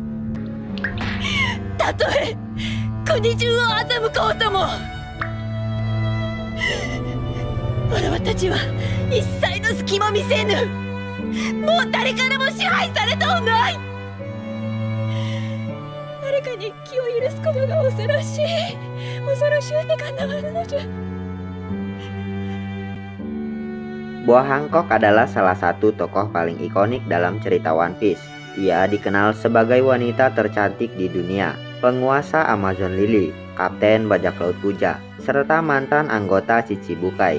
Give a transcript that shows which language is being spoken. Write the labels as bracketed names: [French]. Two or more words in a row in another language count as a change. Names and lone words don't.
[Japanese] たとえ国中を欺こうとも、わらわたちは一切の隙も見せぬ。もう誰からも支配されとうない。誰かに気を許すことが恐ろしい。恐ろしゅうてかなわぬのじゃ。 [Indonesian] Buah Hancock adalah salah satu tokoh paling ikonik dalam cerita One Piece. Ia dikenal sebagai wanita tercantik di dunia, penguasa Amazon Lily, kapten bajak laut Kuja, serta mantan anggota Shichibukai.